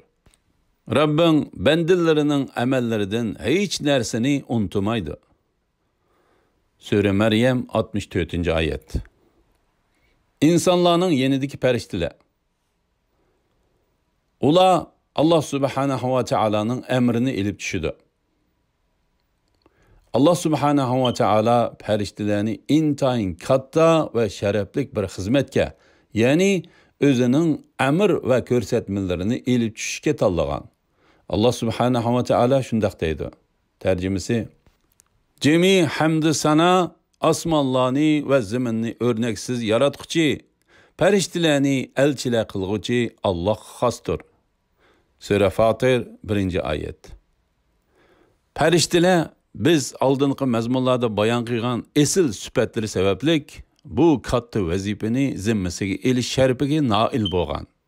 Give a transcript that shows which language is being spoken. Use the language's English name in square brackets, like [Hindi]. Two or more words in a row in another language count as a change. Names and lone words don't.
[Uzbek] Rabbing bandalarining amallaridan hech narsani unutmaydi. Sura Maryam 64-oyat. İnsanlarning yenidagi farishtalar. Ular Alloh subhanahu va taoloning amrini ilib tushidi. Allah subhanahu wa taolo farishtalarni intayin katta va sharaflik bir xizmatga, ya'ni o'zining amr va ko'rsatmalarini elib tushishga tanlagan. Allah subhanahu wa taolo shunday deydi. Tarjimasi: Jami hamd sana osmonlarni va zaminni o'rnaksiz yaratquchi, farishtalarni elchilar qilguvchi Alloh xosdir. Sura Fatir 1-oyat. Farishtalar biz oldingi mazmunlarda bayon qilgan esil sifatlari sabablik bu katta vazifani zimmasiga elish sharifiga noil bo'lgan.